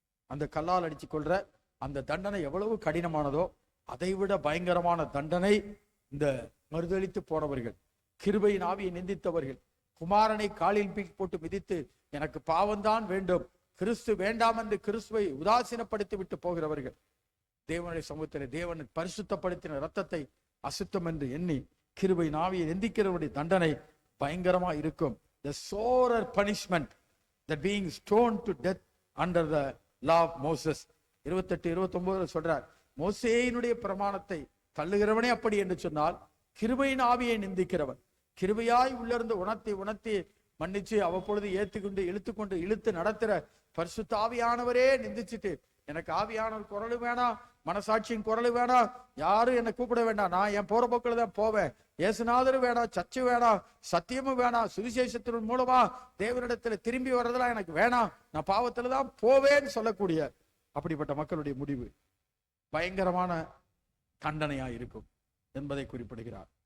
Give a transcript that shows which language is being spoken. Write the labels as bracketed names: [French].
[Tamil] அந்த கல்லால் அடிச்சு கொள்ற அந்த தண்டனை எவ்வளவு கடினமானதோ அதைவிட பயங்கரமான தண்டனை இந்த மறுதளித்து போனவர்கள், கிருபையின் ஆவியை நிந்தித்தவர்கள், குமாரனை காலில் போட்டு மிதித்து எனக்கு பாவம்தான் வேண்டும், கிறிஸ்து வேண்டாம் என்று கிறிஸ்துவை உதாசீனப்படுத்தி விட்டு போகிறவர்கள், தேவனுடைய சமூகத்திலே தேவன் பரிசுத்தப்படுத்தின ரத்தத்தை அசுத்தம் என்று எண்ணி கிருபையின் ஆவியை நிந்திக்கிறவருடைய தண்டனை பயங்கரமா இருக்கும். [English] The sorer punishment that being stoned to death under the law of Moses. [Tamil] 28-29 சொல்றார், மோசேயினுடைய பிரமாணத்தை தள்ளுகிறவனே அப்படி என்று சொன்னால், கிருபையின் ஆவியை நிந்திக்கிறவன், கிருபையாய் உள்ளிருந்து உணர்த்தி மன்னிச்சு அவ்வப்பொழுது ஏத்துக்கொண்டு இழுத்து நடத்துற பரிசுத்த ஆவியானவரே நிந்திச்சுட்டு, எனக்கு ஆவியானவர் குரல் வேணாம், மனசாட்சியின் குரல் வேணாம், யாரும் என்னை கூப்பிட வேண்டாம், நான் என் போற போக்கில் தான் போவேன், இயேசுநாதர் வேணாம், சர்ச்சு வேணாம், சத்தியமும் வேணாம், சுவிசேஷத்தின் மூலமா தேவனிடத்துல திரும்பி வர்றதெல்லாம் எனக்கு வேணாம், நான் பாவத்துல தான் போவேன்னு சொல்லக்கூடிய அப்படிப்பட்ட மக்களுடைய முடிவு பயங்கரமான தண்டனையா இருக்கும் என்பதை குறிப்பிடுகிறார்.